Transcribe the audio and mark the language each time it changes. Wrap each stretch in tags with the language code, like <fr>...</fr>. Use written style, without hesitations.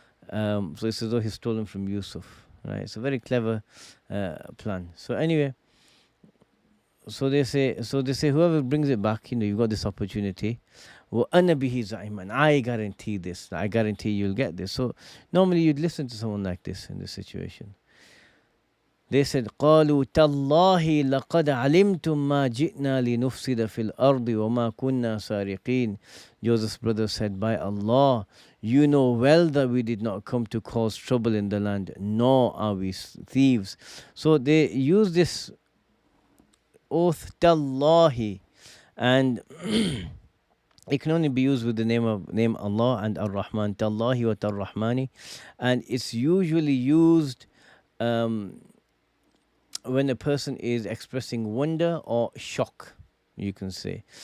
<en>So it's as though he's stolen from Yusuf. Right? It's a very clever plan. So anyway, so they say whoever brings it back, you've got this opportunity. Well,</en> <ar>أَنَا بِهِ زَعِيمًا,</ar> <en>I guarantee this. I guarantee you'll get this. So normally you'd listen to someone like this in this situation. They said,</en> <ar>قالوا تالله لقد علمتم ما جئنا لنفسد في الأرض وما كنا سارقين.</ar> <en>Joseph's brother said, by Allah, you know well that we did not come to cause trouble in the land, nor are we thieves. So they use this oath, tallahi, and it can only be used with the name Allah and Ar-Rahman,</en> <ar>tallahi wa tar-Rahmani,</ar> <en>and it's usually used when a person is expressing wonder or shock, you can say.</en>